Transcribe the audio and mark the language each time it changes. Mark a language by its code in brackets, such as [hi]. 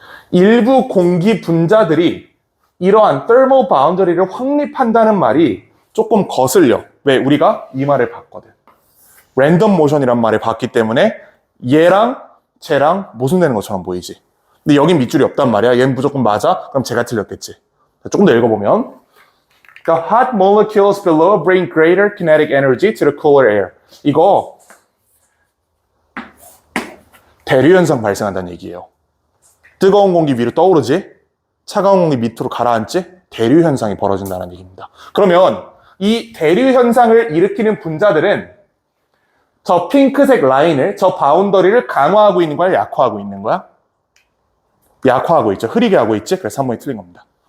[ko] 일부 공기 분자들이 이러한 thermal boundary를 확립한다는 말이 조금 거슬려. 왜? 우리가 이 말을 봤거든. 랜덤 모션이란 말을 봤기 때문에 얘랑 쟤랑 모순되는 것처럼 보이지. 근데 여긴 밑줄이 없단 말이야. 얘는 무조건 맞아? 그럼 제가 틀렸겠지. 조금 더 읽어보면 [en] The hot molecules below bring greater kinetic energy to the cooler air. [ko] 이거 대류 현상 발생한다는 얘기예요. 뜨거운 공기 위로 떠오르지? 차가운 공기 밑으로 가라앉지? 대류 현상이 벌어진다는 얘기입니다. 그러면 이 대류 현상을 일으키는 분자들은 저 핑크색 라인을, 저 바운더리를 강화하고 있는 거야? 약화하고 있는 거야? 약화하고 있죠. 흐리게 하고 있지? 그래서 3번이 틀린 겁니다.